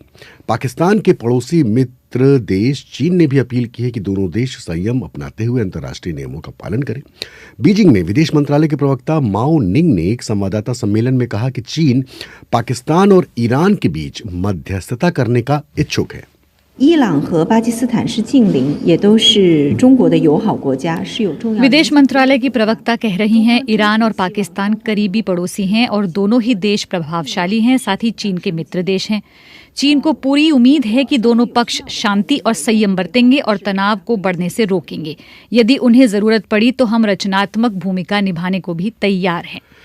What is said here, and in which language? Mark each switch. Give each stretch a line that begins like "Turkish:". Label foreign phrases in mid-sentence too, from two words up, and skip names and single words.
Hindi: पाकिस्तान के पड़ोसी मित्र देश चीन ने भी अपील की है कि दोनों देश संयम अपनाते हुए अंतर्राष्ट्रीय नियमों का पालन करें। बीजिंग में विदेश मंत्रालय के प्रवक्ता माओ निंग ने एक संवाददाता सम्मेलन में कहा कि चीन पाकिस्तान और ईरान के बीच मध्यस्थता करने का इच्छुक है।
Chinese: 伊朗和巴基斯坦是近邻，也都是中国的友好国家，是有重要。
Hindi: विदेश मंत्रालय की प्रवक्ता कह रही हैं, ईरान और पाकिस्तान करीबी पड़ोसी हैं और दोनों ही देश प्रभावशाली हैं, साथ ही चीन के मित्र देश हैं। चीन को पूरी उम्मीद है कि दोनों पक्ष शांति और संयम बरतेंगे और तनाव को बढ़ने से रोकेंगे। यदि उन्हें जरूरत पड़ी तो हम रचनात्मक भूमिका निभाने को भी तैयार हैं।